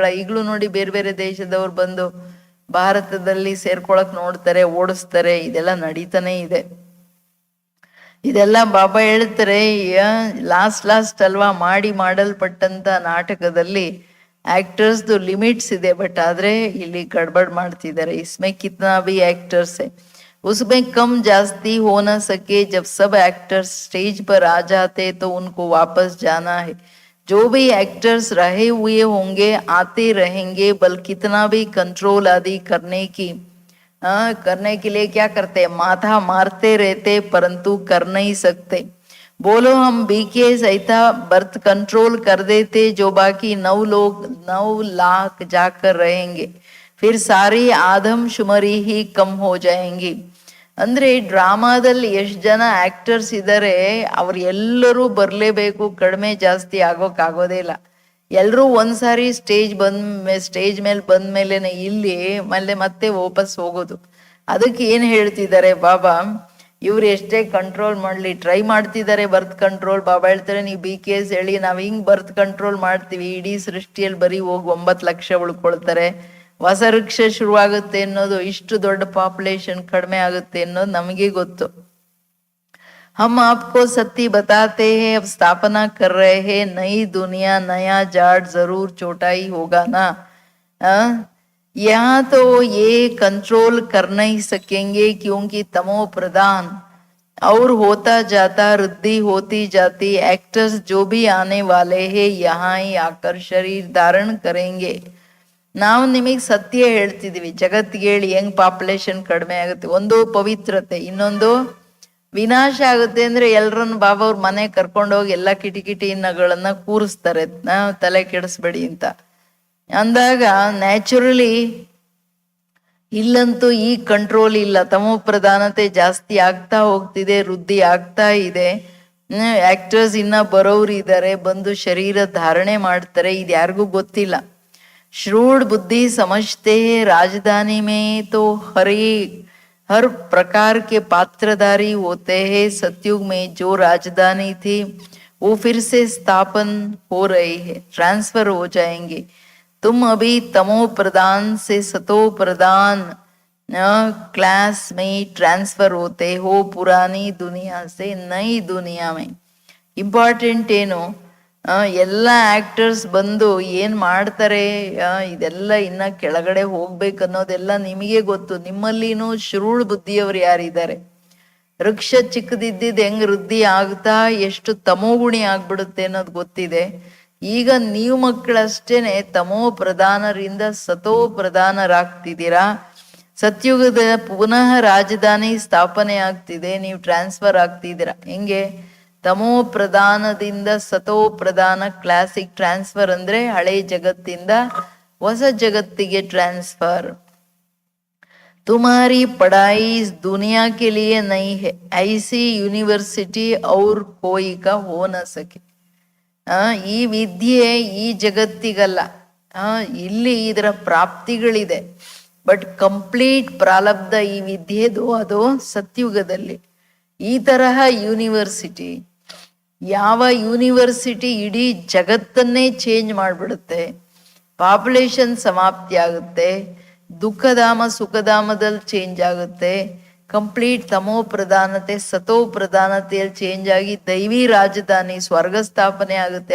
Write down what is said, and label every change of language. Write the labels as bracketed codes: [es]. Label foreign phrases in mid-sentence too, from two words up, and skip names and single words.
[kn] ಈಗಲೂ ನೋಡಿ ಬೇರೆ ಬೇರೆ ದೇಶದವ್ರು ಬಂದು ಭಾರತದಲ್ಲಿ ಸೇರ್ಕೊಳಕ್ ನೋಡ್ತಾರೆ, ಓಡಿಸ್ತಾರೆ. ಇದೆಲ್ಲ ನಡೀತಾನೆ ಇದೆ. ಇದೆಲ್ಲ ಬಾಬಾ ಹೇಳ್ತಾರೆ, ಲಾಸ್ಟ್ ಅಲ್ವಾ ಮಾಡಲ್ಪಟ್ಟಂತ ನಾಟಕದಲ್ಲಿ ಆಕ್ಟರ್ಸ್ದು ಲಿಮಿಟ್ಸ್ ಇದೆ, ಬಟ್ ಆದ್ರೆ ಇಲ್ಲಿ ಗಡ್ಬಡ್ ಮಾಡ್ತಿದ್ದಾರೆ. [hi] इसमें कितना भी एक्टर्स है, उसमें कम जास्ती हो न सके. जब सब एक्टर्स स्टेज पर आ जाते तो उनको वापस जाना है. जो भी एक्टर्स रहे हुए होंगे आते रहेंगे, बल कितना भी कंट्रोल आदि करने के लिए क्या करते, माथा मारते रहते, परंतु कर नहीं सकते. बोलो हम बीके सहिता [en] birth control [hi] कर देते, जो बाकी 9 लाख जाकर रहेंगे, फिर सारी आदमशुमारी ही कम हो जाएंगी. [kn] ಅಂದ್ರೆ ಡ್ರಾಮಾದಲ್ಲಿ ಎಷ್ಟು ಜನ ಆಕ್ಟರ್ಸ್ ಇದ್ದಾರೆ, ಅವ್ರು ಎಲ್ಲರೂ ಬರ್ಲೇಬೇಕು, ಕಡಿಮೆ ಜಾಸ್ತಿ ಆಗೋದೇ ಇಲ್ಲ. ಎಲ್ರೂ ಒಂದ್ಸಾರಿ ಸ್ಟೇಜ್ ಮೇಲೆ ಬಂದ್ಮೇಲೆನೆ ಇಲ್ಲಿ ಮತ್ತೆ ವಾಪಸ್ ಹೋಗೋದು. ಅದಕ್ಕೆ ಏನ್ ಹೇಳ್ತಿದ್ದಾರೆ ಬಾಬಾ, ಇವ್ರು ಎಷ್ಟೇ ಕಂಟ್ರೋಲ್ ಮಾಡ್ಲಿ ಟ್ರೈ ಮಾಡ್ತಿದ್ದಾರೆ [en] birth control. [kn] ಬಾಬಾ ಹೇಳ್ತಾರೆ, ನೀವು BKS ಹೇಳಿ ನಾವ್ ಹಿಂಗ್ [en] birth control [kn] ಮಾಡ್ತೀವಿ, ಇಡೀ ಸೃಷ್ಟಿಯಲ್ಲಿ ಬರೀ ಹೋಗಿ 9 ಲಕ್ಷ ಉಳ್ಕೊಳ್ತಾರೆ. ಹೊಸ ವೃಕ್ಷ ಶುರುವಾಗುತ್ತೆ ಅನ್ನೋದು, ಇಷ್ಟು ದೊಡ್ಡ ಪಾಪ್ಯುಲೇಷನ್ ಕಡಿಮೆ ಆಗುತ್ತೆ ಅನ್ನೋದು ನಮಗೆ ಗೊತ್ತು. [hi] हम आपको सत्य बताते हैं, अब स्थापना कर रहे हैं नई दुनिया, नया जाट जरूर छोटा ही होगा ना. यहाँ तो ये कंट्रोल कर नहीं सकेंगे, क्योंकि तमो प्रधान और होता जाता, वृद्धि होती जाती. एक्टर्स जो भी आने वाले हैं यहाँ ही आकर शरीर धारण करेंगे. [kn] ನಾವು ನಿಮಗೆ ಸತ್ಯ ಹೇಳ್ತಿದೀವಿ, ಜಗತ್ತಿಗೆ ಹೇಳಿ ಹೆಂಗ್ ಪಾಪ್ಯುಲೇಷನ್ ಕಡಿಮೆ ಆಗುತ್ತೆ. ಒಂದು ಪವಿತ್ರತೆ, ಇನ್ನೊಂದು ವಿನಾಶ ಆಗುತ್ತೆ. ಅಂದ್ರೆ ಎಲ್ರನ್ನ ಬಾಬಾ ಅವ್ರ ಮನೆ ಕರ್ಕೊಂಡೋಗಿ ಎಲ್ಲ ಕಿಟಿಕಿಟಿಗಳನ್ನ ಕೂರಿಸ್ತಾರೆ, ತಲೆ ಕೆಡಿಸ್ಬೇಡಿ ಅಂತ. ಅಂದಾಗ ನ್ಯಾಚುರಲಿ ಇಲ್ಲಂತೂ ಈ ಕಂಟ್ರೋಲ್ ಇಲ್ಲ, ತಮೋ ಪ್ರಧಾನತೆ ಜಾಸ್ತಿ ಆಗ್ತಾ ಹೋಗ್ತಿದೆ, ವೃದ್ಧಿ ಆಗ್ತಾ ಇದೆ. ಆಕ್ಟರ್ಸ್ ಇನ್ನ ಬರೋರು ಇದ್ದಾರೆ, ಬಂದು ಶರೀರ ಧಾರಣೆ ಮಾಡ್ತಾರೆ, ಇದು ಯಾರಿಗೂ ಗೊತ್ತಿಲ್ಲ. [hi] श्रूड बुद्धि समझते हैं राजधानी में तो हर प्रकार के पात्रधारी होते हैं. सतयुग में जो राजधानी थी वो फिर से स्थापन हो रही है, ट्रांसफर हो जाएंगे. तुम अभी तमो प्रधान से सतो प्रधान क्लास में ट्रांसफर होते हो, पुरानी दुनिया से नई दुनिया में. [kn] ಇಂಪಾರ್ಟೆಂಟ್ ಏನು, ಎಲ್ಲ ಆಕ್ಟರ್ಸ್ ಬಂದು ಏನ್ ಮಾಡ್ತಾರೆ, ಇದೆಲ್ಲ ಇನ್ನ ಕೆಳಗಡೆ ಹೋಗ್ಬೇಕು ಅನ್ನೋದೆಲ್ಲ ನಿಮಗೆ ಗೊತ್ತು. ನಿಮ್ಮಲ್ಲಿನೂ ಶ್ರೂಢ ಬುದ್ಧಿಯವರು ಯಾರಿದ್ದಾರೆ? ವೃಕ್ಷ ಚಿಕ್ಕದಿದ್ದಿದ್ದು ಹೆಂಗ್ ವೃದ್ಧಿ ಆಗ್ತಾ ಎಷ್ಟು ತಮೋಗುಣಿ ಆಗ್ಬಿಡುತ್ತೆ ಅನ್ನೋದು ಗೊತ್ತಿದೆ. ಈಗ ನೀವು ಮಕ್ಕಳಷ್ಟೇನೆ ತಮೋ ಪ್ರಧಾನರಿಂದ ಸತೋ ಪ್ರಧಾನರಾಗ್ತಿದ್ದೀರಾ. ಸತ್ಯುಗದ ಪುನಃ ರಾಜಧಾನಿ ಸ್ಥಾಪನೆ ಆಗ್ತಿದೆ, ನೀವು ಟ್ರಾನ್ಸ್ಫರ್ ಆಗ್ತಿದ್ದೀರಾ. ಹೆಂಗೆ? ತಮೋ ಪ್ರಧಾನದಿಂದ ಸತೋ ಪ್ರಧಾನ ಕ್ಲಾಸಿಕ್ ಟ್ರಾನ್ಸ್ಫರ್ ಅಂದ್ರೆ ಹಳೆ ಜಗತ್ತಿಂದ ಹೊಸ ಜಗತ್ತಿಗೆ ಟ್ರಾನ್ಸ್ಫರ್. [hi] तुम्हारी पढ़ाई इस दुनिया के लिए नहीं है, ऐसी यूनिवर्सिटी और कोई का हो न सके. [kn] ಈ ವಿದ್ಯೆ ಈ ಜಗತ್ತಿಗಲ್ಲ, ಇಲ್ಲಿ ಇದರ ಪ್ರಾಪ್ತಿಗಳಿದೆ, [en] but complete [kn] ಪ್ರಾರಬ್ಧ ಈ ವಿದ್ಯೆದು ಅದು ಸತ್ಯುಗದಲ್ಲಿ. ಈ ತರಹ ಯೂನಿವರ್ಸಿಟಿ, ಯಾವ ಯೂನಿವರ್ಸಿಟಿ ಇಡೀ ಜಗತ್ತನ್ನೇ ಚೇಂಜ್ ಮಾಡಿಬಿಡುತ್ತೆ, ಪಾಪ್ಯುಲೇಷನ್ ಸಮಾಪ್ತಿ ಆಗುತ್ತೆ, ದುಃಖಧಾಮ ಸುಖಧಾಮದಲ್ಲಿ ಚೇಂಜ್ ಆಗುತ್ತೆ, ಕಂಪ್ಲೀಟ್ ತಮೋ ಪ್ರಧಾನತೆ ಸತೋ ಪ್ರಧಾನತೆಯಲ್ಲಿ ಚೇಂಜ್ ಆಗಿ ದೈವಿ ರಾಜಧಾನಿ ಸ್ವರ್ಗ ಸ್ಥಾಪನೆ ಆಗುತ್ತೆ.